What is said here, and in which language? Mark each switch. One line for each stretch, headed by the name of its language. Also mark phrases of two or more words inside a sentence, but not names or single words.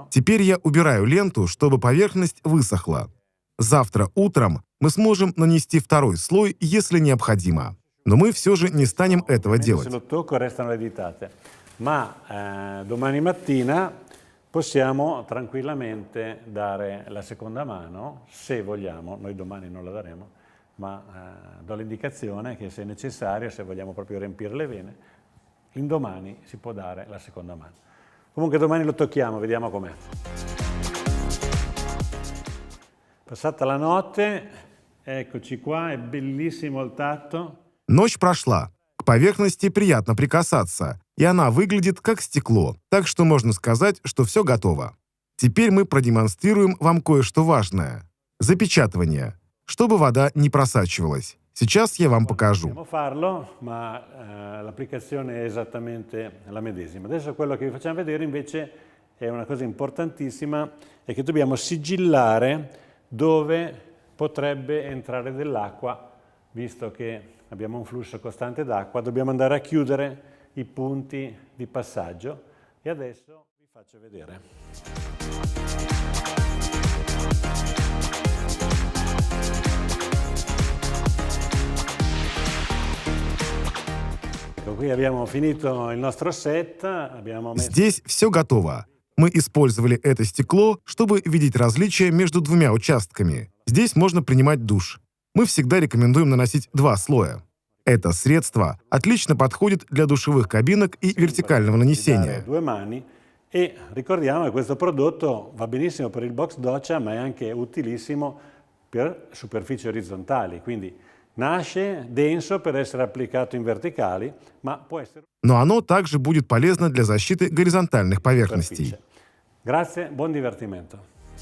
Russian: Теперь я убираю ленту, чтобы поверхность высохла. Завтра утром мы сможем нанести 2 слой, если необходимо. Но мы все же не станем этого делать.
Italian: Se lo tocco restano le ditate, ma domani mattina possiamo tranquillamente dare la seconda mano, se vogliamo. Noi domani non la daremo, ma do l'indicazione che se necessario, se vogliamo proprio riempire le vene, indomani si può dare la seconda mano. Comunque domani lo tocchiamo, vediamo com'è. Passata la notte, eccoci qua, è bellissimo il tatto.
Russian: Ночь прошла. К поверхности приятно прикасаться, и она выглядит как стекло, так что можно сказать, что все готово. Теперь мы продемонстрируем вам кое-что важное. Запечатывание, чтобы вода не просачивалась. Сейчас я вам покажу.
Italian: Possiamo farlo, ma l'applicazione è esattamente la medesima. Adesso quello che vi facciamo vedere invece è una cosa importantissima, è che dobbiamo sigillare dove potrebbe entrare dell'acqua, visto che abbiamo un flusso costante d'acqua, dobbiamo andare a chiudere i punti di passaggio e adesso vi faccio vedere. Qui abbiamo finito il nostro set, abbiamo messo...
Russian: Здесь все готово. Мы использовали это стекло, чтобы видеть различия между двумя участками. Здесь можно принимать душ. Мы всегда рекомендуем наносить 2 слоя. Это средство отлично подходит для душевых кабинок и вертикального нанесения.
Italian: Due mani e ricordiamo che questo prodotto va benissimo per il box doccia, ma è anche utilissimo per superfici orizzontali, quindi nasce denso per essere applicato in verticali, ma può essere
Russian: Но оно также будет полезно для защиты горизонтальных поверхностей.
Italian: superficie. Grazie, buon divertimento.